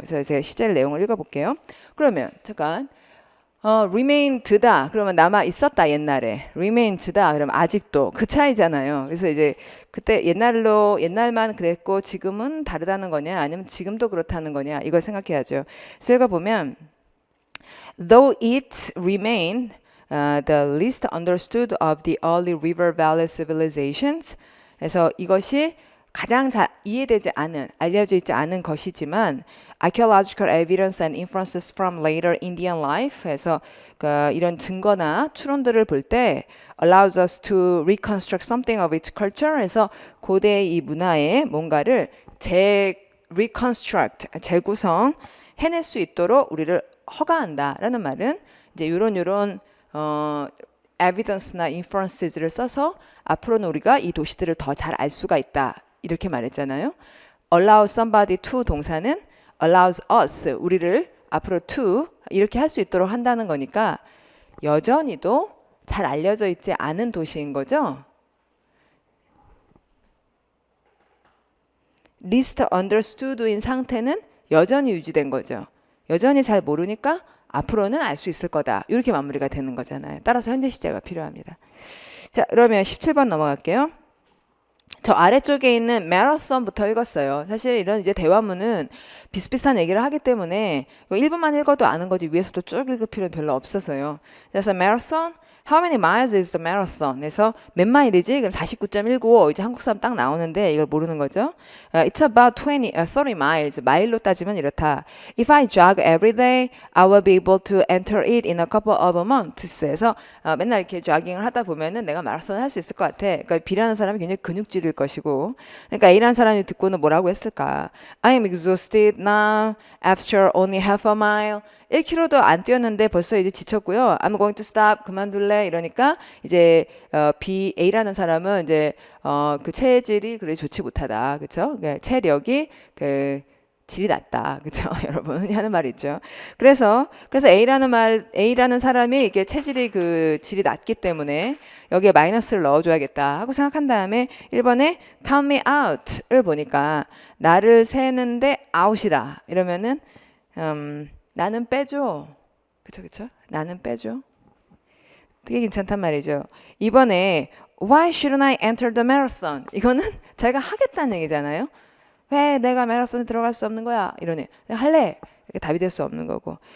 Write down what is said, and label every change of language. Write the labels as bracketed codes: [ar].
[ko] 그래서 제가 시제를 내용을 읽어볼게요. 그러면 잠깐 remained다 그러면 남아 있었다 옛날에 remained다 그러면 아직도 그 차이잖아요. 그래서 이제 그때 옛날만 그랬고 지금은 다르다는 거냐 아니면 지금도 그렇다는 거냐 이걸 생각해야죠. 그래서 읽어보면 [en] though it remained the least understood of the early river valley civilizations. [ko] 그래서 이것이 가장 잘 이해되지 않은, 알려져 있지 않은 것이지만 [en] archaeological evidence and inferences from later Indian life. [ko] 해서 이런 증거나 추론들을 볼 때 [en] allows us to reconstruct something of its culture. [ko] 해서 고대의 이 문화의 뭔가를 reconstruct, 재구성 해낼 수 있도록 우리를 허가한다라는 말은 이제 이런 evidence나 inferences를 써서 앞으로는 우리가 이 도시들을 더 잘 알 수가 있다 이렇게 말했잖아요. allow somebody to 동사는 allows us 우리를 앞으로 to 이렇게 할 수 있도록 한다는 거니까 여전히도 잘 알려져 있지 않은 도시인 거죠. least understood인 상태는 여전히 유지된 거죠. 여전히 잘 모르니까 앞으로는 알 수 있을 거다. 이렇게 마무리가 되는 거잖아요. 따라서 현재 시제가 필요합니다. 자, 그러면 17번 넘어갈게요. 저 아래쪽에 있는 marathon부터 읽었어요. 사실 이런 이제 대화문은 비슷비슷한 얘기를 하기 때문에 1분만 읽어도 아는 거지 위에서도 쭉 읽을 필요는 별로 없어서요. 그래서 [en] marathon How many miles is the marathon? [ko] 그래서 몇 마일이지? 그럼 49.195 이제 한국 사람 딱 나오는데 이걸 모르는 거죠. [en] It's about 30 miles. [ko] 마일로 따지면 이렇다. [en] If I jog every day, I will be able to enter it in a couple of months. [ko] 그래서 맨날 이렇게 조깅을 하다 보면은 내가 마라톤을 할 수 있을 것 같아. 그러니까 B라는 사람이 굉장히 근육질일 것이고, 그러니까 A라는 사람이 듣고는 뭐라고 했을까? [en] I'm exhausted now. After only half a mile. [ko] 1km도 안 뛰었는데 벌써 이제 지쳤고요. [en] I'm going to stop. [ko] 그만둘래. 이러니까 이제 A라는 사람은 이제 그 체질이 그래 좋지 못하다. 그렇죠? 그러니까 체력이 그 질이 낮다. 그렇죠? 여러분 하는 말이 있죠. 그래서 A라는 사람이 이게 체질이 그 질이 낮기 때문에 여기에 마이너스를 넣어 줘야겠다 하고 생각한 다음에 1번에 [en] count me out [ko] 을 보니까 나를 세는데 out이라. 이러면은 나는 빼줘. 그쵸? 나는 빼줘. 되게 괜찮단 말이죠. [en] 이번에 Why shouldn't I enter the marathon? [ko] 이거는 자기가 하겠다는 얘기잖아요. 왜 내가 마라톤에 들어갈 수 없는 거야? 이러네. 할래. 이렇게 답이 될 수 없는 거고.